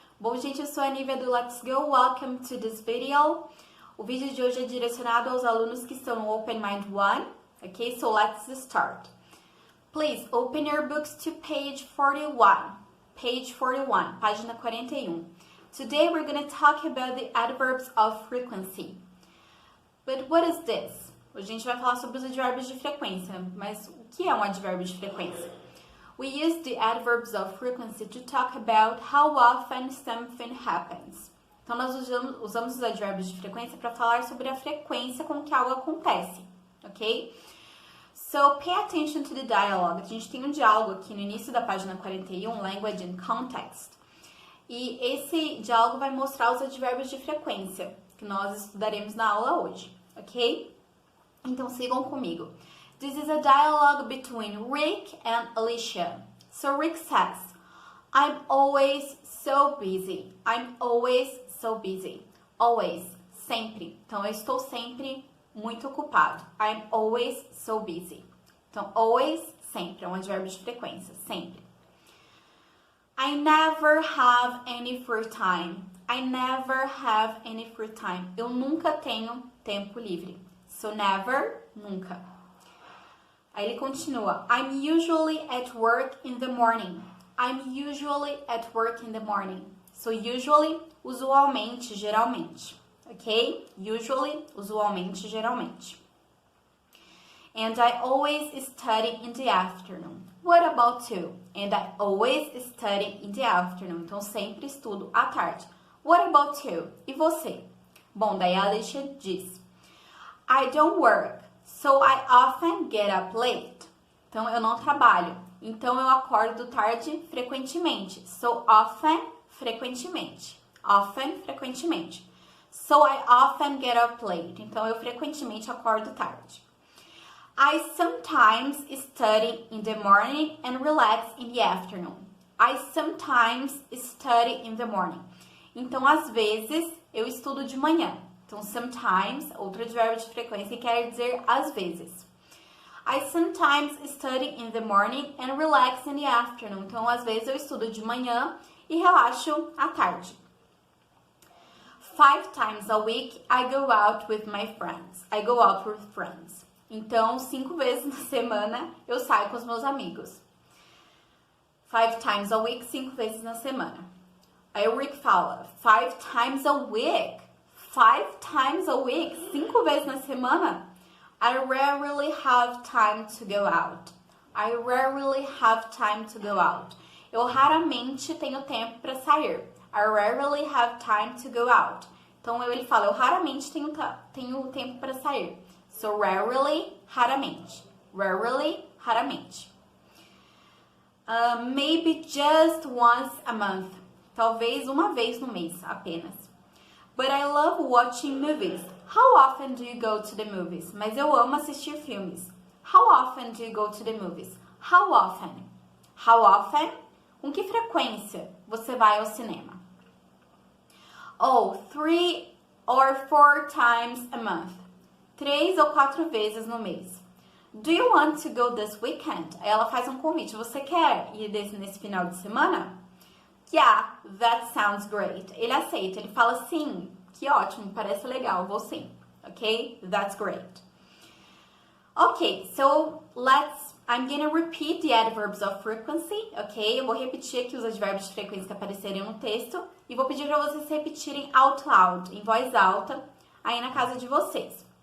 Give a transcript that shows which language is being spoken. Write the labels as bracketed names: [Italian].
[Portuguese] Bom, gente, eu sou a Nívia do Let's Go. [English] Welcome to this video. [Portuguese] O vídeo de hoje é direcionado aos alunos que estão no Open Mind 1. [English] Okay, so let's start. Please open your books to page 41. Page 41, [Portuguese] página 41. [English] Today we're going to talk about the adverbs of frequency. But what is this? [Portuguese] Hoje a gente vai falar sobre os advérbios de frequência. Mas o que é um advérbio de frequência? [English] We use the adverbs of frequency to talk about how often something happens. [Portuguese] Então, nós usamos os advérbios de frequência para falar sobre a frequência com que algo acontece, ok? [English] So, pay attention to the dialogue. [Portuguese] A gente tem um diálogo aqui no início da página 41, Language and Context. E esse diálogo vai mostrar os advérbios de frequência, que nós estudaremos na aula hoje, ok? Então, sigam comigo. [English] This is a dialogue between Rick and Alicia. So Rick says, I'm always so busy. I'm always so busy. Always, sempre. [Portuguese] Então, eu estou sempre muito ocupado. [English] I'm always so busy. [Portuguese] Então, always, sempre. É um advérbio de frequência, sempre. [English] I never have any free time. I never have any free time. [Portuguese] Eu nunca tenho tempo livre. So, never, nunca. Aí ele continua. [English] I'm usually at work in the morning. I'm usually at work in the morning. [Portuguese] So, usually, usualmente, geralmente. Ok? [English] Usually, usualmente, geralmente. And I always study in the afternoon. What about you? And I always study in the afternoon. [Portuguese] Então, sempre estudo à tarde. [English] What about you? [Portuguese] E você? Bom, daí a Alicia diz. [English] I don't work. So I often get up late. [Portuguese] Então, eu não trabalho. Então, eu acordo tarde frequentemente. [English] So often, [Portuguese] frequentemente. [English] Often, frequentemente. So I often get up late. [Portuguese] Então, eu frequentemente acordo tarde. [English] I sometimes study in the morning and relax in the afternoon. I sometimes study in the morning. [Portuguese] Então, às vezes, eu estudo de manhã. Então, sometimes, outro advérbio de frequência, quer dizer às vezes. [English] I sometimes study in the morning and relax in the afternoon. [Portuguese] Então, às vezes, eu estudo de manhã e relaxo à tarde. [English] 5 times a week, I go out with my friends. I go out with friends. [Portuguese] Então, 5 vezes na semana, eu saio com os meus amigos. [English] 5 times a week, [Portuguese] 5 vezes na semana. Aí o Rick fala, [English] 5 times a week. 5 times a week, [Portuguese] 5 vezes na semana? [English] I rarely have time to go out. I rarely have time to go out. [Portuguese] Eu raramente tenho tempo para sair. [English] I rarely have time to go out. [Portuguese] Então, ele fala, eu raramente tenho tempo para sair. [English] So, rarely, raramente. Rarely, raramente. Maybe just once a month. [Portuguese] Talvez uma vez no mês, apenas. [English] But I love watching movies. How often do you go to the movies? [Portuguese] Mas eu amo assistir filmes. [English] How often do you go to the movies? How often? How often? [Portuguese] Com que frequência você vai ao cinema? [English] Oh, 3 or 4 times a month. [Portuguese] 3 ou 4 vezes no mês. [English] Do you want to go this weekend? [Portuguese] Aí ela faz um convite. Você quer ir nesse final de semana? [English] Yeah, that sounds great. [Portuguese] Ele aceita, ele fala sim, que ótimo, parece legal, vou sim. [English] Ok? That's great. Ok, so I'm gonna repeat the adverbs of frequency, ok? [Portuguese] Eu vou repetir aqui os advérbios de frequência que aparecerem no texto e vou pedir para vocês repetirem [English] out loud, [Portuguese] em voz alta, aí na casa de vocês.